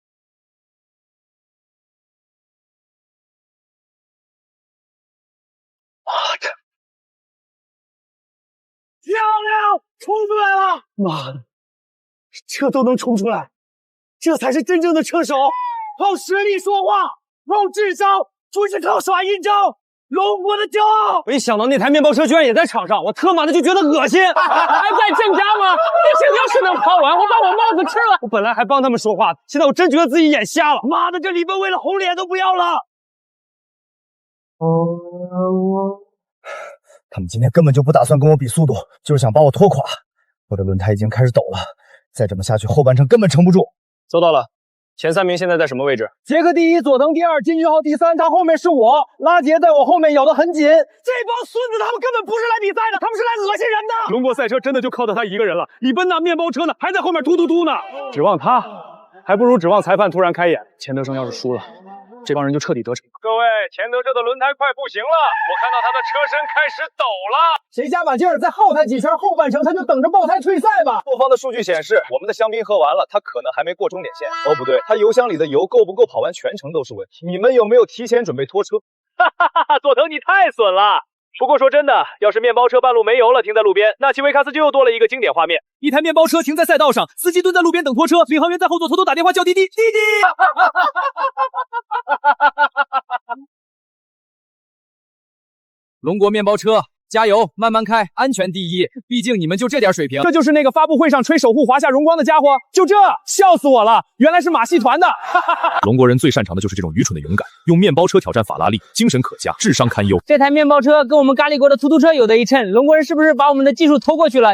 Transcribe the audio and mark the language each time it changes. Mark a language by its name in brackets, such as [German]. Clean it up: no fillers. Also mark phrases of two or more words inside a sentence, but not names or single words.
[Chinese] 媽的！漂亮，衝出來了！媽的，這都能衝出來，這才是真正的車手，靠實力說話，靠智商，不是靠耍陰招。龍國的驕傲。我一想到那台面包車居然也在場上，我他媽的就覺得惡心。還在鎮家嗎？那些要是能跑完，我把我帽子吃了。我本來還幫他們說話，現在我真覺得自己眼瞎了。媽的，這李奔為了紅臉都不要了。他們今天根本就不打算跟我比速度，就是想把我拖垮。我的輪胎已經開始抖了，再這麼下去，後半程根本撐不住。收到了，前3名現在在什麼位置？傑克第1，佐藤第2，金俊浩第3，他後面是我，拉傑在我後面咬得很緊。這幫孫子他們根本不是來比賽的，他們是來惡心人的。龍國賽車真的就靠他一個人了，李奔那面包車呢，還在後面突突突呢。指望他，還不如指望裁判突然開眼。錢德勝要是輸了，這幫人就徹底得逞。各位，錢德勝的輪胎快不行了，我看到他的車身開始抖了。誰加把勁兒，再耗他幾圈，後半程他就等着爆胎退賽吧。後方的數據顯示，我們的香檳喝完了，他可能還沒過終點線。哦，不對，他油箱裡的油夠不夠跑完全程都是問題。你們有沒有提前準備拖車？哈哈哈！佐藤你太損了，不过说真的，要是面包车半路没油了，停在路边，那奇维卡斯就又多了一个经典画面：一台面包车停在赛道上，司机蹲在路边等拖车，领航员在后座偷偷打電話叫滴滴，滴滴。龙国面包车，加油，慢慢開，安全第一。畢竟你們就這點水平。這就是那個發布會上吹守護華夏榮光的家伙，就這，笑死我了，原來是馬戲團的。龍國人最擅長的就是這種愚蠢的勇敢，用面包車挑戰法拉利，精神可嘉，智商堪憂。這台面包車跟我們咖喱國的突突車有得一稱，龍國人是不是把我們的技術偷過去了？